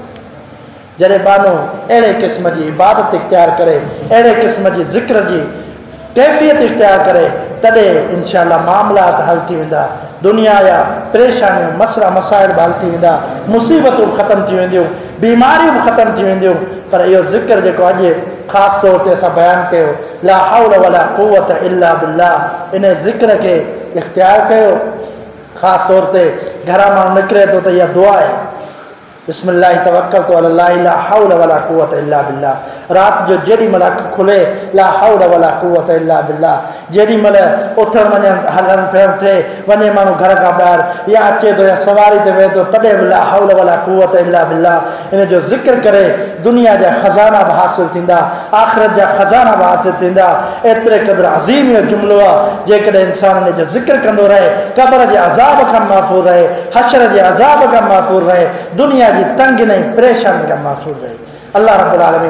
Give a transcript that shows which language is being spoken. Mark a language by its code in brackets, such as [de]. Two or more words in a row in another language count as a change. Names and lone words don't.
[sd] जॾहिं बानो अहिड़े क़िस्म जी इबादत इख़्तियार करे, अहिड़े क़िस्म जी ज़िक्र जी कैफ़ियत इख़्तियार करे, तॾहिं इंशाअल्लाह मामलात हल थी वेंदा। दुनिया जा परेशानियूं मसला मसाइल बि हल थी वेंदा, मुसीबतूं ख़तमु थी वेंदियूं, बीमारियूं बि ख़तमु थी वेंदियूं। पर इहो ज़िक्र जेको अॼु ख़ासि तौर ते असां बयानु कयो, [ar] لا حول ولا قوة إلا بالله, [sd] इन ज़िक्र खे इख़्तियार कयो। ख़ासि तौर ते घरां माण्हू निकिरे थो त इहा दुआ आहे, [ar] بسم الله توكلت على الله لا حول ولا قوة إلا بالله. [sd] रात जो जेॾी महिल अखि खुले [ar] لا حول ولا قوة إلا بالله, [sd] जेॾी महिल उथण वञण हलण फिरण थिए वञे माण्हू घर खां ॿाहिरि या अचे थो या सवारी ते वेहे थो तॾहिं बि [ar] لا حول ولا قوة إلا بالله [sd] इन जो ज़िक्र करे दुनिया जा ख़ज़ाना बि हासिल थींदा आख़िरत जा ख़ज़ाना बि हासिल थींदा एतिरे क़दुरु अज़ीम इहो जुमिलो आहे जेकॾहिं इंसानु इन जो ज़िक्र कंदो रहे क़बर जे अज़ाब खां महफ़ूज़ रहे हशर जे अज़ाब खां महफ़ूज़ रहे दुनिया जी तंगी ऐं परेशानी खां महफ़ूज़ रहे [ar] الله رب العالمين